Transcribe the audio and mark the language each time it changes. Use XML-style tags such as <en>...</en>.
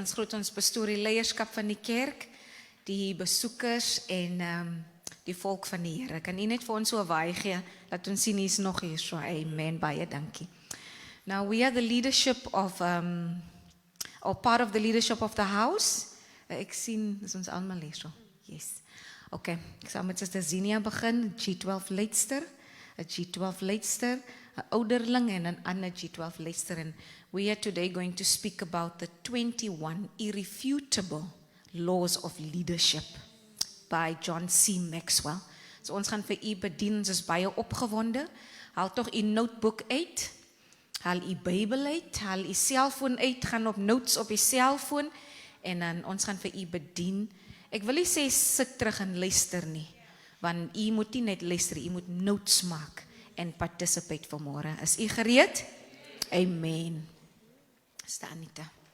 <af>Ons groet ons pastoor, die leierskap van die kerk, die besoekers en die volk van die Here. Kan u net vir ons so 'n waai gee? Laat ons sien hier's nog hier so. Amen. Baie dankie.</af> <en>Now we are the leadership of or part of the leadership of the house.</en> <af>Ek sien, dis ons almal hier so. Yes. Okay, ek sal met Suster Zinia begin, G12 leidster, 'n G12 leidster, 'n ouderling en 'n ander G12 leidster.</af> <en>And we are today going to speak about the 21 irrefutable laws of leadership by John C. Maxwell.</en> <af>So ons gaan vir u bedien, ons is baie opgewonde. Haal tog u notebook uit, haal u Bybel uit, haal u selfoon uit, gaan op notes op u selfoon, en dan ons gaan vir u bedien. Ek wil nie sê sit terug en luister nie, want u moet nie net luister, u moet notes maak en participate vanmôre. Is u gereed? Amen. Sta Anita.</af>